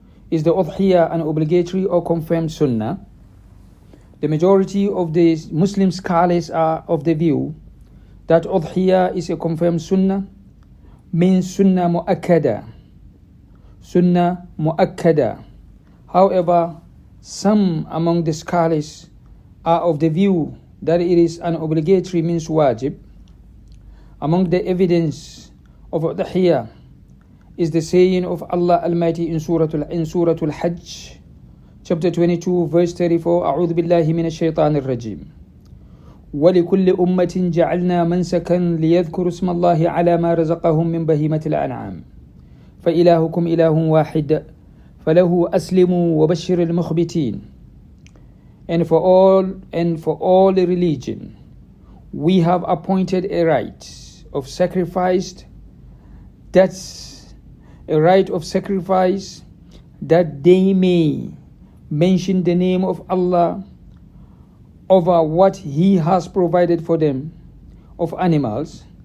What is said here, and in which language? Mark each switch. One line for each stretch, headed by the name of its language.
English: Is the Udhiyah an obligatory or confirmed sunnah? The majority of the Muslim scholars are of the view that Udhiyah is a confirmed sunnah, means sunnah mu'akkada. Sunnah mu'akkada. However, some among the scholars are of the view that it is an obligatory, means wajib. Among the evidence of Udhiyah is the saying of Allah Almighty in Surah Al-Hajj, chapter 22, verse 34,
Arabic: أعوذ بالله من الشيطان الرجيم ولكل أمة جعلنا منسكا ليذكروا اسم الله على ما رزقهم من بهيمة الأنعام فإلهكم إله واحد فله أسلموا وبشر المخبتين.
English: And for all religion we have appointed a rite of sacrifice, that's a rite of sacrifice that they may mention the name of Allah over what He has provided for them of animals.